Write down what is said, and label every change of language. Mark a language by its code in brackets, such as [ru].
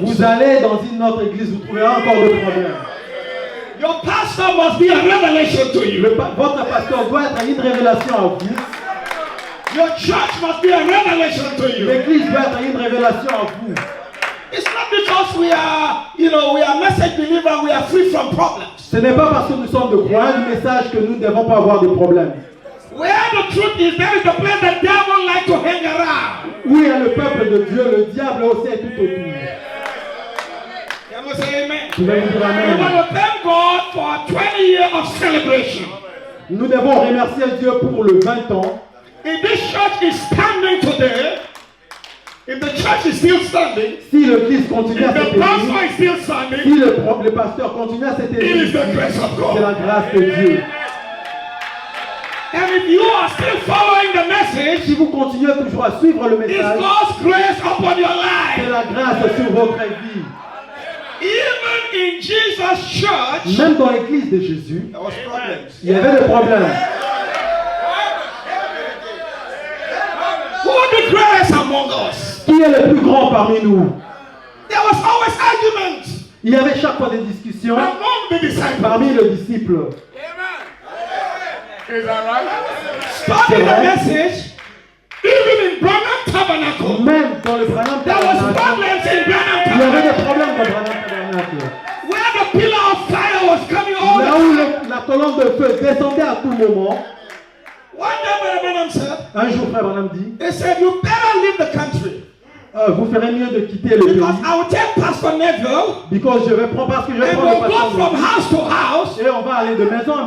[fr] Vous allez dans une autre église, vous trouverez encore des problèmes. [en] Your pastor must be a revelation to you. [fr] Votre pasteur doit être une révélation à vous. [en] Your church must be a revelation to you. [fr] L'église doit être une révélation à vous. [en] It's not because we are message believers, we are free from problems. [fr] Ce n'est pas parce que nous sommes de croyants du message que nous ne devons pas avoir de problèmes. [en] Where the truth is, there is the place the devil likes to hang around. [fr] Où il y a le peuple de Dieu, le diable aussi est tout autour. [en] Can we say amen? [fr] Je vais vous dire [en] We [fr] amen. [en] want to thank God for 20 years of celebration. [fr] Nous devons remercier Dieu pour le 20 ans. [en] If this church is standing today, if the church is still standing, [fr] Si l'Église continue à [en] if [fr] cette [en] the pastor [fr] église, [en] is still standing, [fr] si le pasteur continue à cette [en] it is [fr] église, [en] the grace of [fr] c'est la [en] God. [fr] grâce de Dieu. [en] And if you are still following the message, [fr] Si vous continuez toujours à suivre le [en] it's [fr] message, [en] God's grace upon your [fr] c'est [en] life. [fr] la grâce sur votre vie. [en] Even in Jesus' church, [fr] Même dans l'église de Jésus, [en] there was problems. [fr] il y avait des problèmes. [en] Who the greatest among us? [fr] Qui est le plus grand parmi nous? [en] There was always arguments [fr] Il y avait chaque fois des discussions [en] among the disciples. [fr] parmi les disciples. [en] Is that right? Studying the message, even in Branham Tabernacle, [fr] Même dans le Branham [en] there was [fr] Tabernacle, [en] problems in Branham [fr] il y avait des [en] Tabernacle. [fr] problèmes dans le Branham Tabernacle. [en] Where the pillar of fire was coming all [fr] Là [en] the [fr] où [en] time. [fr] la colonne de feu descendait à tout moment, [en] One day Brother Branham said, [fr] un jour frère Branham dit, [en] they said, you better leave the country. [fr] vous ferez mieux de quitter le pays. [en] Because I will take Pastor Neville [fr] Because je vais prendre, parce que je vais [en] and [fr] prendre le [en] we'll go [fr] pasteur [en] from [fr] Neville. [en] house to house. [fr] Et on va aller de maison en